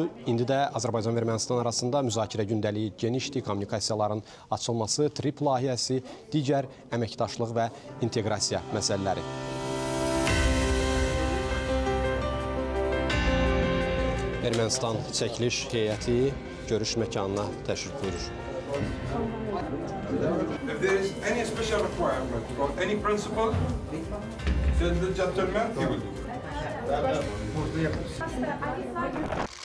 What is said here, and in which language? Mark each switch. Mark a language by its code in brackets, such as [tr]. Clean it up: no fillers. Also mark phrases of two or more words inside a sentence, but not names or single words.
[az] İndi də Azərbaycan və Ermənistan arasında müzakirə gündəliyi genişdir, kommunikasiyaların açılması, TRIP layihəsi, digər əməkdaşlıq və inteqrasiya məsələləri. Ermənistan çəkiliş heyəti görüş məkanına təşrif buyurur. [en] If there is any special requirement or any principle, tell the gentleman, he will do it.